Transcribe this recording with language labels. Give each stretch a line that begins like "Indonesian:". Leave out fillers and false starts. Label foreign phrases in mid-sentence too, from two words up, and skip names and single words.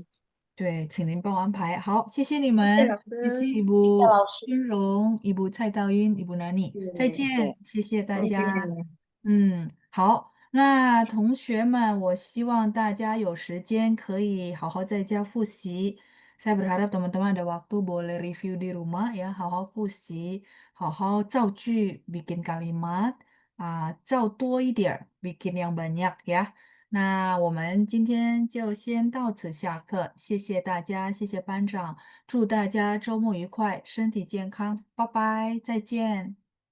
Chinese: 对，请您帮我安排。好，谢谢你谢谢老们，谢谢师，谢谢 Ibu 老师。君荣、Ibu 蔡道英、Ibu Nani，再对，见，谢谢大再家。见。好，那同学们，我希望大家有时间可以好好在家复习。
Indonesian: Saya berharap teman-teman ada waktu boleh review di rumah ya，
Chinese: 好好复习，好好造句 ，
Indonesian: bikin kalimat，
Chinese: 造多一点儿 ，
Indonesian: bikin yang banyak ya。
Chinese: 那我们今天就先到此下课，谢谢大家，谢谢班长，祝大家周末愉快，身体健康，拜拜，再见。